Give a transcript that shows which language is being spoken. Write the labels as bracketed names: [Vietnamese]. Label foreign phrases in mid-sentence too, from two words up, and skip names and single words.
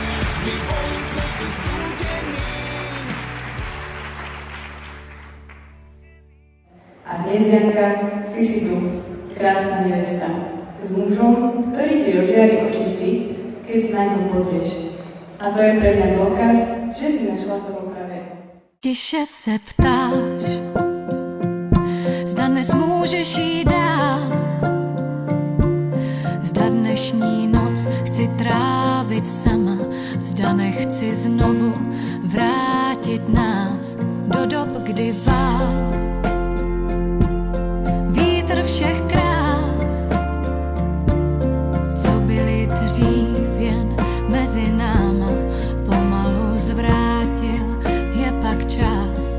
[Slovak] My boli sme si súdení. A dnes, Janka, ty si tu, krásna nevesta, s mužom, ktorý ti rozžiari oči vždy, keď sa na ňom pozrieš. A to je pre mňa dôkaz, že si našla toho pravého. [Czech] Tiše se ptáš, zda dnes můžeš jít dál. Zda dnešní noc chci trávit sama, zda nechci znovu vrátit nás do dob, kdy vál vítr všech krás, co byly dřív jen mezi náma, pomalu zvrátil je pak čas.